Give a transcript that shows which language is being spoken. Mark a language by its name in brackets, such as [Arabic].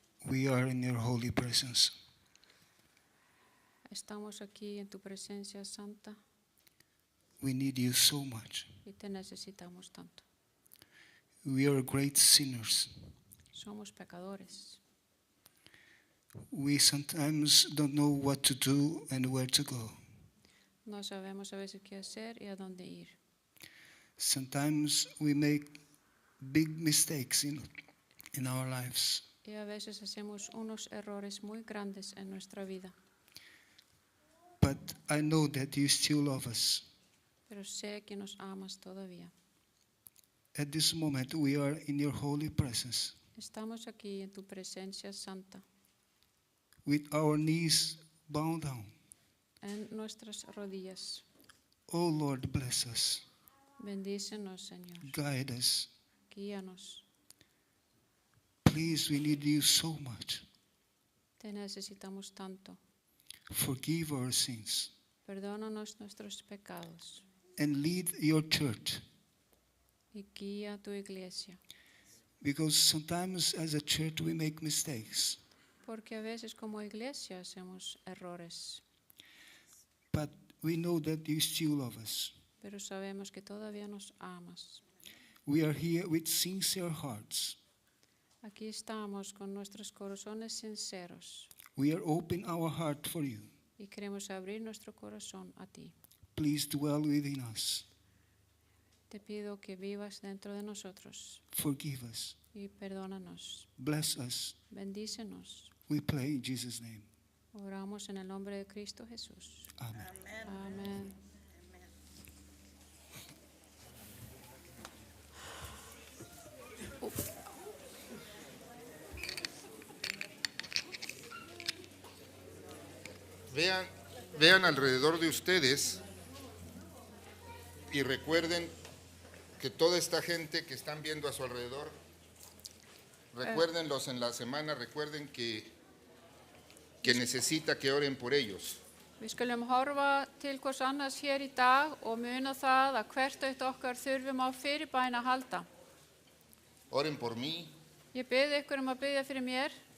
[English] we are in your holy presence. [Spanish] estamos aquí en tu presencia santa [English] We need you so much. [Spanish] y te necesitamos tanto. [English] We are great sinners. [Spanish] Somos pecadores. [English] We sometimes don't know what to do and where to go. [Spanish] No sabemos a veces qué hacer y a dónde ir. [English] Sometimes we make big mistakes in our lives. [Spanish] Y a veces hacemos unos errores muy grandes en nuestra vida. [English] But I know that you still love us. [Spanish] Pero sé que nos amas todavía. [English] At this moment, we are in your holy presence [Spanish] Estamos aquí en tu presencia santa, [English] with our knees bowed down. [Spanish] en nuestras rodillas. [English] Oh Lord, bless us. [Spanish] Bendícenos, Señor. [English] Guide us. [Spanish] Guíanos. [English] Please, we need you so much. [Spanish] Te necesitamos tanto. [English] Forgive our sins [Spanish] Perdónanos nuestros pecados [English] and lead your church. [Spanish] y guía tu iglesia. [English] Because sometimes as a church we make mistakes. [Spanish] Porque a veces como iglesia hacemos errores, [English] But we know that you still love us. [Spanish] pero sabemos que todavía nos amas. [English] We are here with sincere hearts. [Spanish] Aquí estamos con nuestros corazones sinceros [English] We are open our heart for you. [Spanish] y queremos abrir nuestro corazón a ti. [English] Please dwell within us. [Spanish] Te pido que vivas dentro de nosotros [English] Forgive us. [Spanish] y perdónanos. [English] Bless us. [Spanish] Bendícenos. [English] We pray in Jesus' name. [Spanish] Oramos en el nombre de Cristo Jesús. [English] Amen. [Spanish] Amén. Vean alrededor de ustedes y recuerden que toda esta gente que están viendo a su alrededor, recuérdenlos en la semana, recuerden que necesita que oren por ellos. [Icelandic] Vi skulum horfa til hvers annars hér í dag og muna það að hvert eitt okkar þurfum á fyrirbæn að halda. [Spanish] Oren por mí, [Icelandic] Ég bið ykkur að biðja fyrir mér